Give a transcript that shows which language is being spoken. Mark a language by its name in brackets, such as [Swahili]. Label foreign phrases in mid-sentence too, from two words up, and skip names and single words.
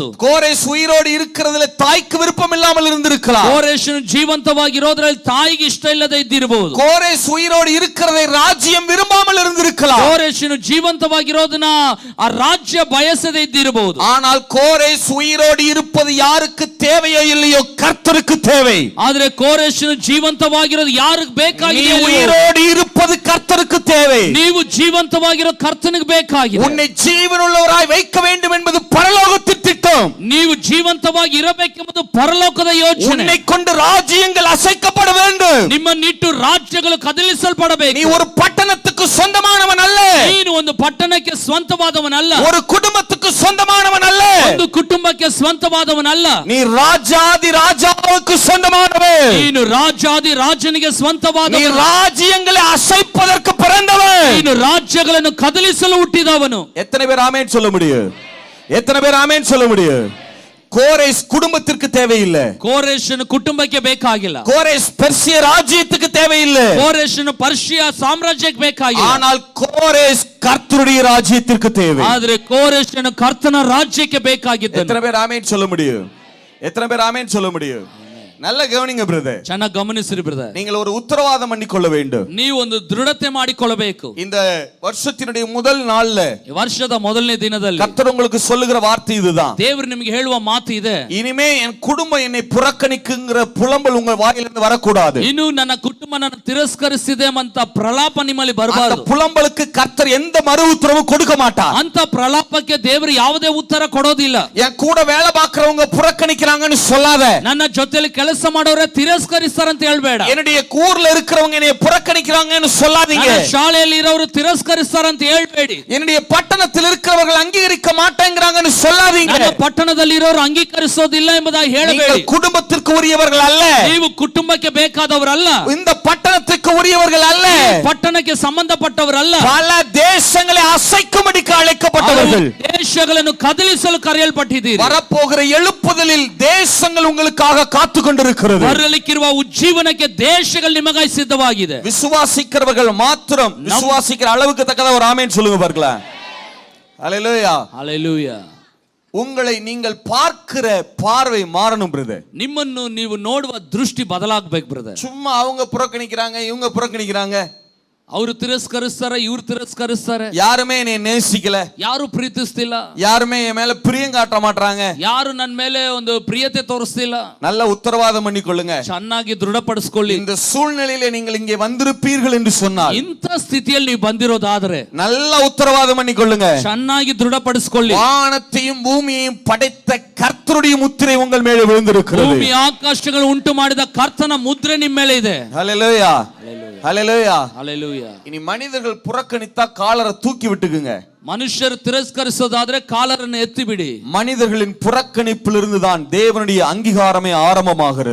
[Tamil] கோரேஸ் உயிரோடு இருக்கிறதுல தாய்க்கு விருப்பம் இல்லாமல் இருந்திருக்கலாம். [Kannada] ಕೋರೇಶನು ಜೀವಂತವಾಗಿರೋದ್ರಲ್ಲಿ ತಾಯಿಗೆ ಇಷ್ಟ ಇಲ್ಲದೆ ಇದ್ದಿರಬಹುದು. [Tamil] கோரேஸ் உயிரோடு இருக்கிறதை ராஜ்யம் விரும்பாமல் இருந்திருக்கலாம். [Kannada] ಕೋರೇಶನು ಜೀವಂತವಾಗಿರೋದನ್ನ ಆ ರಾಜ್ಯ ಬಯಸದೇ ಇದ್ದಿರಬಹುದು. [Tamil] ஆனால் கோரேஸ் உயிரோடு இருப்பது யாருக்கு தேவையோ இல்லையோ கர்த்தருக்கு தேவை. [Kannada] ಆದ್ರೆ ಕೋರೇಶನು ಜೀವಂತವಾಗಿರೋದು ಯಾರಿಗೆ ಬೇಕಾಗಿದೆ? [Tamil] உயிரோடு இருப்பது கர்த்தருக்கு தேவை. [Kannada] ನೀವು ಜೀವಂತವಾಗಿರೋ ಕರ್ತನಿಗೆ ಬೇಕಾಗಿದೆ. [Tamil] உன்னை ஜீவனுள்ளவராய் வைக்க வேண்டும் என்பது பரலோகத்தின் திட்டம். [Kannada] ನೀವು ಜೀವಂತವಾಗಿ ಇರಬೇಕೆಂಬುದು ಪರಲೋಕದ ಯೋಚನೆ. [Tamil] உன்னை கொண்டு ராஜ்யங்கள் அசைக்கப்பட வேண்டும். [Kannada] ನಿಮ್ಮನ್ನಿಟ್ಟು ರಾಜ್ಯಗಳು ಕದಲಿಸಲ್ಪಡಬೇಕು. [Tamil] நீ ஒரு பட்டணத்துக்கு சொந்தமானவன் அல்ல. [Kannada] ನೀನು ಒಂದು ಪಟ್ಟಣಕ್ಕೆ ಸ್ವಂತವಾದವನಲ್ಲ. [Tamil] ஒரு குடும்பத்துக்கு சொந்தமானவன் அல்ல. [Kannada] ಒಂದು ಕುಟುಂಬಕ್ಕೆ ಸ್ವಂತವಾದವನಲ್ಲ. [Tamil] நீ ராஜாதி ராஜாவுக்கு சொந்தமானவன். [Kannada] ನೀನು ರಾಜಾದಿ ರಾಜನಿಗೆ [Tamil] நீ [Kannada] ಸ್ವಂತವಾದವನು. [Tamil] ராஜ்யங்களை அசைப்பதற்கு பிறந்தவன். [Kannada] ನೀನು ರಾಜ್ಯಗಳನ್ನು ಕದಲಿಸಲು ಹುಟ್ಟಿದವನು. [Tamil] எத்தனை பேர் ஆமென் சொல்ல முடியும்? எத்தனை பேர் ஆமென் சொல்ல முடியும்? கோரேஸ் குடும்பத்திற்கு தேவையில்லை. [Kannada] ಕೋರೇಶನು ಕುಟುಂಬಕ್ಕೆ ಬೇಕಾಗಿಲ್ಲ. [Tamil] கோரேஸ் பெர்சிய ராஜ்யத்துக்கு தேவையில்லை. [Kannada] ಕೋರೇಶನು ಪರ್ಷಿಯ ಸಾಮ್ರಾಜ್ಯಕ್ಕೆ ಬೇಕಾಗಿಲ್ಲ. [Tamil] ஆனால் கோரேஸ் கர்த்தருடைய ராஜ்யத்திற்கு தேவை. [Kannada] ಆದ್ರೆ ಕೋರೇಶನು ಕರ್ತನ ರಾಜ್ಯಕ್ಕೆ ಬೇಕಾಗಿದ್ದಾನೆ. [Tamil] எத்தனை பேர் ஆமென் சொல்ல முடியும்? எத்தனை பேர் ஆமென் சொல்ல முடியும்? நல்ல கவனிங்க பிரதர். [Kannada] ಚೆನ್ನಾಗಿ ಗಮನಿಸಿರಿ ಬ್ರದರ್. [Tamil] நீங்கள் ஒரு உத்தரவாதம் பண்ணிக்கொள்ள வேண்டும். [Kannada] ನೀವು ಒಂದು ದೃಢತೆ ಮಾಡಿಕೊಳ್ಳಬೇಕು. [Tamil] இந்த வருஷத்தினுடைய முதல் நாள்ல, [Kannada] ವರ್ಷದ ಮೊದಲನೇ ದಿನದಲ್ಲಿ [Tamil] கர்த்தர் உங்களுக்கு சொல்லுகிற வார்த்தை இதுதான். [Kannada] ದೇವರು ನಿಮಗೆ ಹೇಳುವ ಮಾತು ಇದೆ. [Tamil] இனிமே என் குடும்பம் என்னை புறக்கணிக்குங்கிற புலம்பல் உங்க வாயிலிருந்து வரக்கூடாது. [Kannada] ಇನ್ನು ನನ್ನ ಕುಟುಂಬ ನನ್ನ ತಿರಸ್ಕರಿಸಿದೆ ಅಂತ ಪ್ರಲಾಪ ನಿಮ್ಮಲ್ಲಿ ಬರಬಾರದು. [Tamil] அந்த புலம்பலுக்கு கர்த்தர் எந்த மறு உத்தரவும் கொடுக்க மாட்டார். [Kannada] ಅಂತ ಪ್ರಲಾಪಕ್ಕೆ ದೇವರು ಯಾವುದೇ ಉತ್ತರ ಕೊಡೋದಿಲ್ಲ. [Tamil] என் கூட வேலை பார்க்கறவங்க புறக்கணிக்கிறாங்கன்னு சொல்லாத. [Kannada] ನನ್ನ ಜೊತೆಲಿ ಕೆಲಸ ಮಾಡೋರೆ ತಿರಸ್ಕರಿಸ್ತಾರಂತ ಹೇಳ್ಬೇಡ. [Tamil] என்னுடைய ஊர்ல இருக்கிறவங்க என்னை புறக்கணிக்கிறாங்கன்னு சொல்லாதீங்க. [Kannada] ಶಾಲೆಯಲ್ಲಿ ಇರೋರು ತಿರಸ್ಕರಿಸ್ತಾರಂತ ಹೇಳ್ಬೇಡಿ. [Tamil] என்னுடைய பட்டணத்தில் இருக்கிறவர்கள் அங்கீகரிக்க மாட்டேங்கிறாங்கன்னு சொல்லாதீங்க. [Kannada] ನನ್ನ ಪಟ್ಟಣದಲ್ಲಿ ಇರೋರು ಅಂಗೀಕರಿಸೋದಿಲ್ಲ ಎಂಬುದಾಗಿ ಹೇಳಬೇಡಿ. [Tamil] குடும்பத்திற்கு உரியவர்கள் அல்ல. [Kannada] ನೀವು ಕುಟುಂಬಕ್ಕೆ ಬೇಕಾದವರಲ್ಲ. [Tamil] இந்த பட்டணத்துக்கு உரியவர்கள் அல்ல. [Kannada] ಪಟ್ಟಣಕ್ಕೆ ಸಂಬಂಧಪಟ್ಟವರಲ್ಲ. [Tamil] பல தேசங்களை அசைக்கும்படிக்கு அழைக்கப்பட்டவர்கள். [Kannada] ದೇಶಗಳನ್ನು ಕದಲಿಸಲು ಕರೆಯಲ್ಪಟ್ಟಿದ್ದೀರಿ. [Tamil] வரப்போகிற எழுப்புதலில் தேசங்கள் உங்களுக்காக காத்து கொண்டிருக்கிறது. [Kannada] ಬರಲಿಕ್ಕಿರುವ ಉಜ್ಜೀವನಕ್ಕೆ ದೇಶಗಳು ನಿಮಗಾಗಿ ಸಿದ್ಧವಾಗಿದೆ. [Tamil] விசுவாசிக்கிறவர்கள் மாத்திரம் விசுவாசிக்கிற அளவுக்கு தக்கதா ஒரு ஆமென் சொல்லுங்க பார்க்கலாம். ஹalleluya ஹalleluya. உங்களை நீங்கள் பார்க்கிற பார்வை மாறணும் பிரதர். [Kannada] ನಿಮ್ಮನ್ನು ನೀವು ನೋಡುವ ದೃಷ್ಟಿ ಬದಲಾಗಬೇಕು ಬ್ರದರ್. [Tamil] சும்மா அவங்க புறக்கணிக்கிறாங்க, இவங்க புறக்கணிக்கிறாங்க, [Kannada] ಅವರು ತಿರಸ್ಕರಿಸ್ತಾರೆ, ಇವರು ತಿರಸ್ಕರಿಸ್ತಾರೆ, [Tamil] யாருமே என்னை நேசிக்கல, [Kannada] ಯಾರು ಪ್ರೀತಿಸ್ತಿಲ್ಲ, [Tamil] யாருமே என் மேல பிரியம் காட்ட மாட்டாங்க, [Kannada] ಯಾರು ನನ್ನ ಮೇಲೆ ಒಂದು ಪ್ರಿಯತೆ ತೋರಿಸ್ತಿಲ್ಲ. [Tamil] நல்ல உத்தரவாதம் பண்ணிக்கொள்ளுங்க, [Kannada] ಚೆನ್ನಾಗಿ ದೃಢಪಡಿಸಿಕೊಳ್ಳಿ. [Tamil] இந்த சூழ்நிலையில நீங்கள் இங்கே வந்திருப்பீர்கள் என்று சொன்னால், [Kannada] ಇಂಥ ಸ್ಥಿತಿಯಲ್ಲಿ ನೀವು ಬಂದಿರೋದಾದ್ರೆ [Tamil] நல்ல உத்தரவாதம் பண்ணிக்கொள்ளுங்க, [Kannada] ಚೆನ್ನಾಗಿ ದೃಢಪಡಿಸಿಕೊಳ್ಳಿ. [Tamil] வானத்தையும் பூமியையும் படைத்த கர்த்தருடைய முத்திரை உங்கள் மேலே விழுந்திருக்கிறது. [Kannada] ಭೂಮಿ ಆಕಾಶಗಳು ಉಂಟು ಮಾಡಿದ ಕರ್ತನ ಮುದ್ರೆ ನಿಮ್ಮ ಮೇಲೆ ಇದೆ. [Tamil] ஹalleluya ஹalleluya ஹalleluya. இனி மனிதர்கள் புறக்கணித்தா காலரை தூக்கி விட்டுக்குங்க. [Kannada] ಮನುಷ್ಯರು ತಿರಸ್ಕರಿಸೋದಾದ್ರೆ ಕಾಲರನ್ನು ಎತ್ತಿ ಬಿಡಿ. [Tamil] மனிதர்களின் புறக்கணிப்பிலிருந்து தான் தேவனுடைய அங்கீகாரமே ஆரம்பமாகிறது.